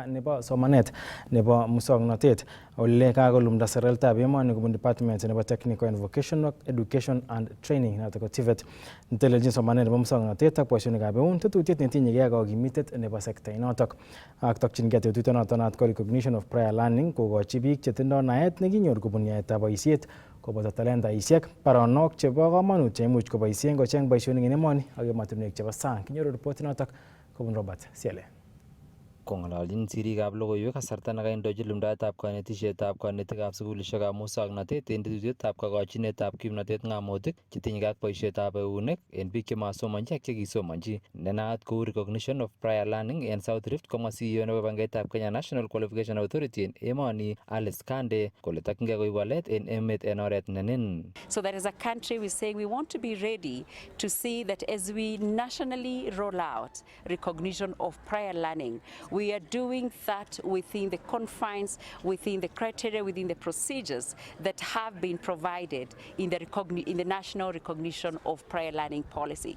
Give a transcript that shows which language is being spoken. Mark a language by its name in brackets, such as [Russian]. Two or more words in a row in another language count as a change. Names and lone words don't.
[Kalenjin] nebo somanet nebo muswoknotet ole kakolumda serikalitab emoni kobun department nebo Technical and Vocational Education and Training noto ko TVET netelelchin somanet nebo muswoknotet ak boisionikab eun tetutiet netinyegei ak kakimitet nebo sekta inotok ak tokchingei tetutiet noto ko [English] recognition of prior learning [Kalenjin] kokochi biik chetindoi naet nekinyor kobun yaetab boisiet koboto talentaisiek baronok chebo komonut cheimuch koboisien kocheng boisionik en emoni ak emotinwek chebo sang. Kinyoru ripot notok kobun Robert Siele. Kong'ololjin sirikab logoiwek kasarta nekaindochi lumdaetab kanetisietab kanetikab sukulishekab muswoknotet en tetutietab kakochinetab kimnotet ng'amotik chetinyegei ak boisietab eunek en biik chemasomonji ak chekisomonji. Nenaat kou [English] recognition of prior learning [Kalenjin] en South Rift komwa CEO nebo bankaitab Kenya National Qualification Authority en emoni Alice Kande kole tokyingei koib walet en emet en oret ne nin. [English] So that as a country we say we want to be ready to see that as we nationally roll out recognition of prior learning, we are doing that within the confines, within the criteria, within the procedures that have been provided in the national recognition of prior learning policy.